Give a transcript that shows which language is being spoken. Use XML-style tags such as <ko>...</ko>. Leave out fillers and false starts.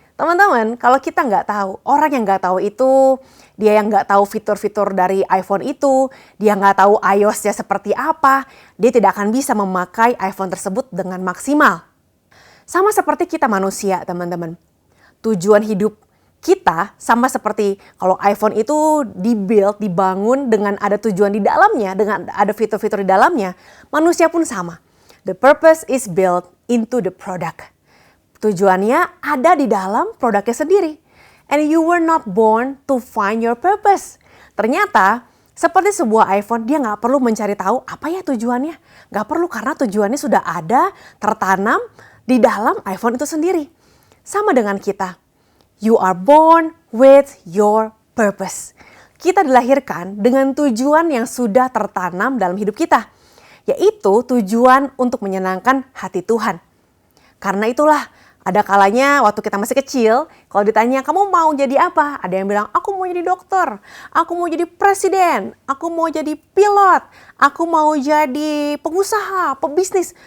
<id>Teman-teman, kalau kita nggak tahu, orang yang nggak tahu itu, dia yang nggak tahu fitur-fitur dari iPhone itu, dia nggak tahu iOS-nya seperti apa, dia tidak akan bisa memakai iPhone tersebut dengan maksimal. Sama seperti kita manusia, teman-teman. Tujuan hidup kita sama seperti kalau iPhone itu dibangun dengan ada tujuan di dalamnya, dengan ada fitur-fitur di dalamnya, manusia pun sama.</id> <en>The purpose is built into the product.</en> <id>Tujuannya ada di dalam produknya sendiri.</id> <en>And you were not born to find your purpose.</en> <id>Ternyata seperti sebuah iPhone, dia nggak perlu mencari tahu apa ya tujuannya. Nggak perlu karena tujuannya sudah ada, tertanam di dalam iPhone itu sendiri. Sama dengan kita.</id> <en>You are born with your purpose.</en> <id>Kita dilahirkan dengan tujuan yang sudah tertanam dalam hidup kita. Yaitu tujuan untuk menyenangkan hati Tuhan. Karena itulah, ada kalanya waktu kita masih kecil, kalau ditanya kamu mau jadi apa? Ada yang bilang aku mau jadi dokter, aku mau jadi presiden, aku mau jadi pilot, aku mau jadi pengusaha, pebisnis.</id>